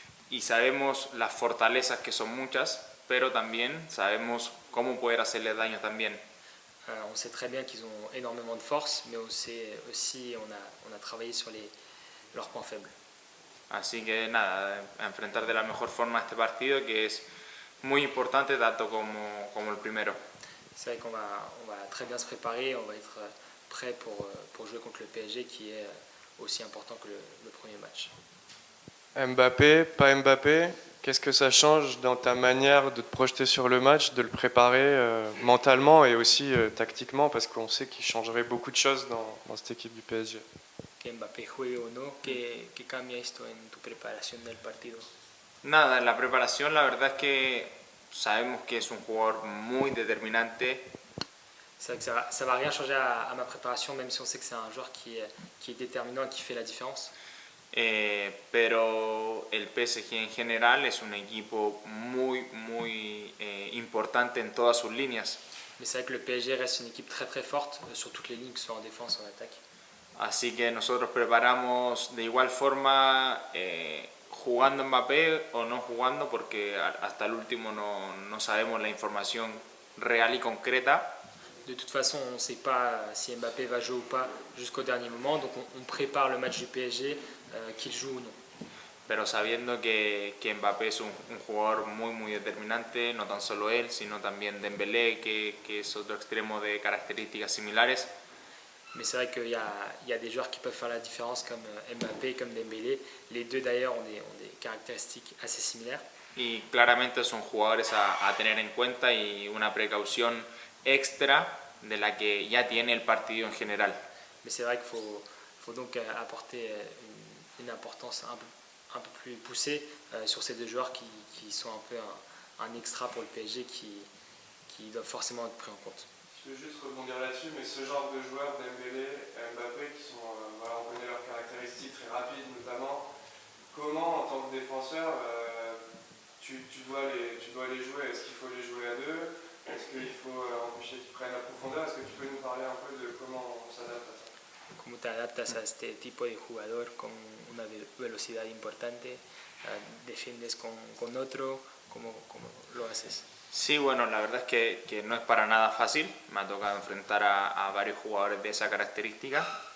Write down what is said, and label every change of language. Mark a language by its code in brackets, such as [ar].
[es] Y sabemos las fortalezas que son muchas, pero también sabemos cómo poder hacerle daño también. [fr] On sait très bien qu'ils ont énormément de force, mais on sait aussi, on a travaillé sur leurs points faibles. [es] Así que nada, a enfrentar de la mejor forma este partido, que es muy importante tanto como el primero. [fr] C'est vrai on va très bien se préparer, on va être prêt pour jouer contre le PSG, qui est aussi important que le premier match. Mbappé, pas Mbappé, qu'est-ce que ça change dans ta manière de te projeter sur le match, de le préparer mentalement et aussi tactiquement, parce qu'on sait qu'il changerait beaucoup de choses dans cette équipe du PSG? [es] Que Mbappé juegue o no, ¿qué cambia esto en tu preparación del partido? Nada, en la preparación la verdad es que sabemos que es un jugador muy determinante. [fr] C'est vrai que ça va rien changer à ma préparation, même si on sait que c'est un joueur qui est déterminant et qui fait la différence. [es] Pero el PSG en general es un equipo muy importante en todas sus líneas. [fr] Mais c'est vrai que le PSG reste une équipe très forte sur toutes les lignes, que ce soit en défense ou en attaque. [es] Así que nosotros preparamos de igual forma jugando Mbappé o no jugando, porque hasta el último no sabemos la información real y concreta. [fr] De toute façon, on ne sait pas si Mbappé va jouer ou pas jusqu'au dernier moment, donc on prépare le match du PSG, qu'il joue ou non. [es] Pero sabiendo que Mbappé es un jugador muy determinante, no tan solo él, sino también Dembélé, que es otro extremo de características similares. [fr] Mais c'est vrai qu'il y a des joueurs qui peuvent faire la différence, comme Mbappé, comme Dembélé. Les deux d'ailleurs ont des caractéristiques assez similaires. [es] Y claramente son jugadores a tener en cuenta y una precaución extra de la que ya tiene el partido en general. [fr] Mais c'est vrai qu'il faut donc apporter une importance un peu plus poussée sur ces deux joueurs qui sont un peu un extra pour le PSG qui doivent forcément être pris en compte. Je veux juste rebondir là-dessus, mais ce genre de joueurs, Dembélé, Mbappé, qui sont, voilà, on connaît leurs caractéristiques très rapides notamment, comment en tant que défenseur tu dois les jouer? Est-ce qu'il faut les jouer à deux? Est-ce qu'il faut empêcher qu'ils prennent la profondeur? Est-ce que tu peux nous parler un peu de comment on s'adapte à ça? [es] ¿Cómo te adaptas a este tipo de jugador con una velocidad importante? ¿Defiendes con otro? ¿Cómo lo haces? Sí, bueno, la verdad es que no es para nada fácil. Me ha tocado enfrentar a varios jugadores de esa característica.